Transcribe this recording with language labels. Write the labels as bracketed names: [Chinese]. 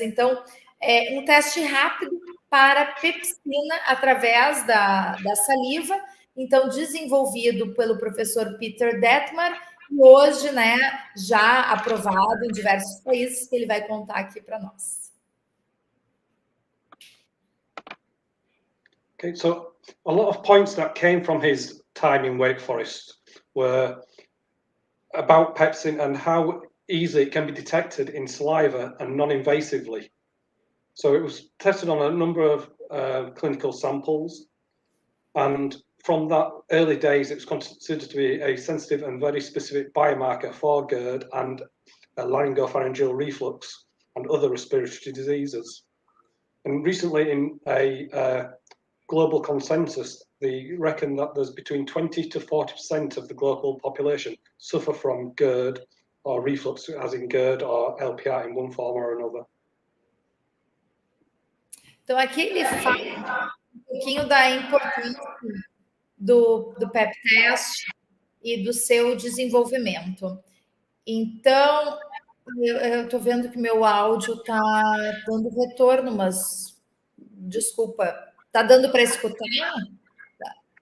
[Portuguese] Então, é um teste rápido para pepsina através da saliva, então desenvolvido pelo professor Peter Detmer, e hoje, né, já aprovado em diversos países, que ele vai contar aqui para nós. [English] Okay, so a lot of points that came from his time in Wake Forest were about pepsin and how easily it can be detected in saliva and non-invasively. So it was tested on a number of clinical samples, and from that early days, it was considered to be a sensitive and very specific biomarker for GERD and laryngopharyngeal reflux and other respiratory diseases. And recently, in a global consensus, they reckon that there's between 20 to 40% of the global population suffer from GERD or reflux, as in GERD or LPR in one form or another. [Portuguese] Então, aqui ele fala um pouquinho da importância do PEP teste e do seu desenvolvimento. Então, eu estou vendo que meu áudio está dando retorno, mas desculpa, está dando para escutar? Tá.